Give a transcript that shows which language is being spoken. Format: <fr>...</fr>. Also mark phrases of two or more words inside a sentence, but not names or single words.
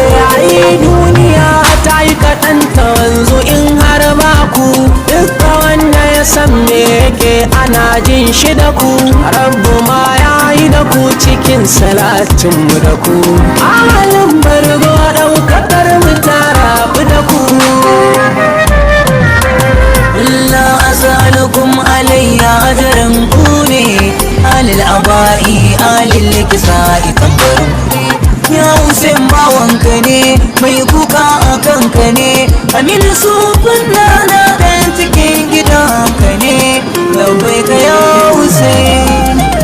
<ha>Ai duniya ta yi kaɗan ta wanzu in har ba ku. Dukka wanda ya san me yake ana jin shi da ku. Rabbu ma ya yi da ku cikin salatin mu da ku. Ahalin bargo ɗaukakar mu ta rabu da ku.</ha> <ar>لا أسألكم علي أجرا،</ar> <ha>ku ne</ha> <ar>آل العباء، آل الكساء,</ar> <ha>tabbarin ku ne. Ya Hussein bawanka ne, mai kuka a kanka ne, Amin Sufin na na ɗan cikin gidanka ne,</ha> <ar>لبيك يا حسين.</ar>